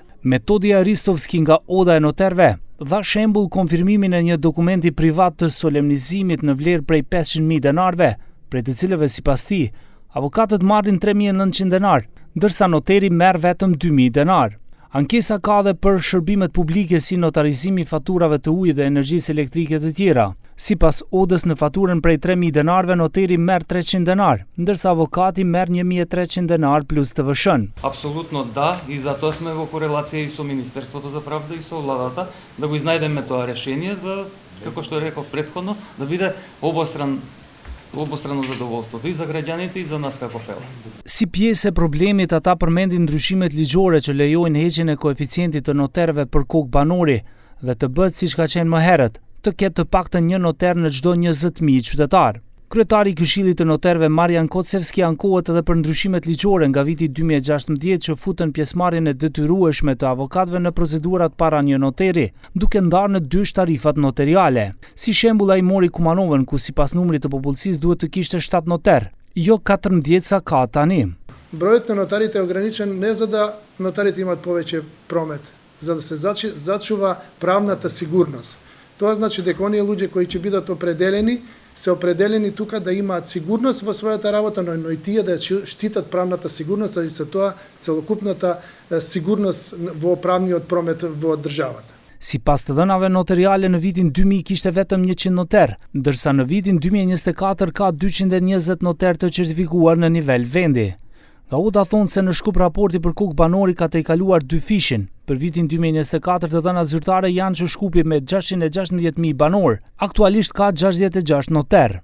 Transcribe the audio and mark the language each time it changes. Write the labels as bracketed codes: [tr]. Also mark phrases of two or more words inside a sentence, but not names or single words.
[sq] Metodi Aristovski nga Oda e Noterëve dha shembull konfirmimin e një dokumenti privat të solemnizimit në vlerë prej 500.000 denarve, prej të cilëve sipas tij, avokatët marrin 3.900 denar, ndërsa noteri merr vetëm 2.000 denar. Ankesa ka dhe për shërbimet publike si notarizimi i faturave të ujit dhe energjisë elektrike të tjera. Sipas Odës, në faturën prej 3.000 denarve noteri merr 300 denar, ndërsa avokati merr 1.300 denar plus ТВШ. [mk] Апсолутно да, и затоа сме во корелација и со Министерството за правда и со владата да го изнајдеме тоа решение за, како што реков претходно, да биде обострано задоволството и за граѓаните и за нас како фела. [sq] Si pjesë e problemit, ata përmendin ndryshimet ligjore që lejojnë heqjen e koeficientit të noterëve për kokë banori dhe të bëhet siç ka qenë më herët, të ketë të paktën një noter në çdo 20.000 qytetar. Kryetari i Këshillit të Noterëve Marian Kocevski ankohet edhe për ndryshimet ligjore nga viti 2016 që futën pjesëmarrjen e detyrueshme të avokatëve në procedurat para një noteri, duke ndarë në dysh tarifat notariale. Si shembull, ai mori Kumanovën, ku sipas numrit të popullsisë duhet të kishte 7 noter, jo 14 sa ka tani. [mk] Броят на нотарите е ограничен не за да нотарите имат повеќе промет, за да се зачува правната сигурност. Тоа значи дека оние луѓе кои ќе бидат определени, се определени тука да имаат сигурност во својата работа, но и тие да штитат правната сигурност, и со тоа целокупната сигурност во правниот промет во државата. [sq] Sipas të dhënave notariale, në vitin 2000 kishte vetëm 100 noter, ndërsa në vitin 2024 ka 220 noter të certifikuar në nivel vendi. Nga Oda thonë se në Shkup raporti për kokë banori ka tejkaluar 2 fishin. Për vitin 2024 të dhëna zyrtare janë që Shkupi me 616.000 banor, aktualisht ka 66 noter.